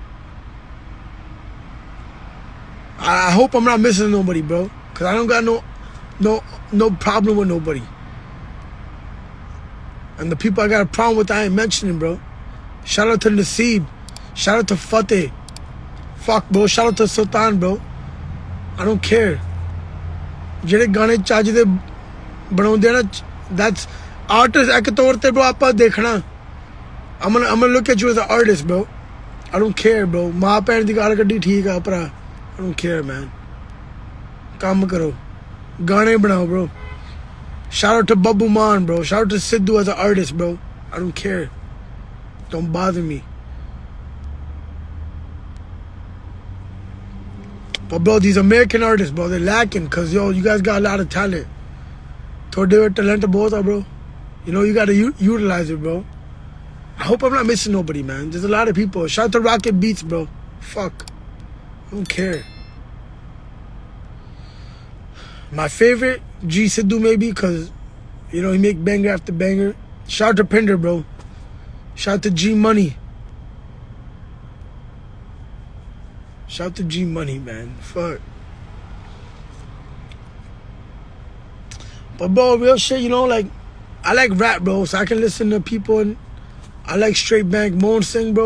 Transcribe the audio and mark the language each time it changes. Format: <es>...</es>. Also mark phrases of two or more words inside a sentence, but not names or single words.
<en>I hope I'm not missing nobody, bro. Because I don't got no problem with nobody. And the people I got a problem with, I ain't mentioning, bro. Shout out to Naseeb. Shout out to Fateh. Fuck, bro. Shout out to Sultan, bro. I don't care.</en> <pa>ਜਿਹੜੇ ਗਾਣੇ ਚੱਜ ਦੇ ਬਣਾਉਂਦੇ ਆ ਨਾ</pa> <en>that's artist</en> <pa>ਇੱਕ ਤੌਰ ਤੇ</pa> <en>bro</en> <pa>ਆਪਾਂ ਦੇਖਣਾ</pa> <en>I'm gonna look at you as an artist bro I don't care bro</en> <pa>ਮਾਂ ਪੈਣ ਦੀ ਗਾਲ੍ਹ ਕੱਢੀ ਠੀਕ ਆ ਪ੍ਰਾ</pa> <en>I don't care man</en> <pa>ਕੰਮ ਕਰੋ ਗਾਣੇ ਬਣਾਓ</pa> <en>bro shout out to Babu Man bro shout out to Sidhu as an artist bro I don't care don't bother me but bro these American artists bro they're lacking cause yo you guys got a lot of talent</en> <pa>ਥੋਡੇ ਟੈਲੇਂਟ ਬਹੁਤ ਹੈ</pa> <en>bro you know you gotta utilize it bro I hope I'm not missing nobody man there's a lot of people shout out to Rocket Beats bro fuck I don't care my favorite G Sidhu maybe cause you know he make banger after banger shout out to Pinder bro shout out to G Money shout out to G Money man fuck but bro real shit you know like I like rap, bro, so I can listen to people, and I like Straight Bank, Mohan Singh, bro.</en>